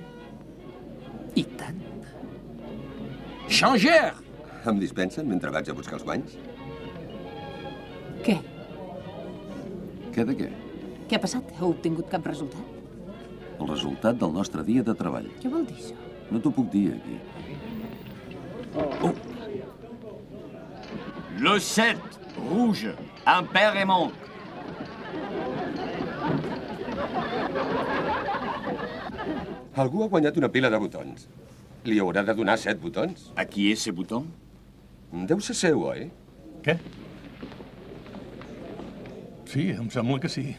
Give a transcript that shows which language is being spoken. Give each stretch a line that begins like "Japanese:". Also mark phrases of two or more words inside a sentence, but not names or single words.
Catalan: I tant. Changer! Em dispensen mentre vaig a buscar els guanys? Què? Què de què? Què ha passat? Heu obtingut cap resultat? El resultat del nostre dia de treball. Què vol dir això? No t'ho puc dir aquí.
French: Le 7, rouge, impair et manque.
Catalan: Algú ha guanyat una pila de botons. Li haurà de donar 7 botons. A qui és ce botó? Deu ser seu, oi? Què? Sí, em sembla que sí.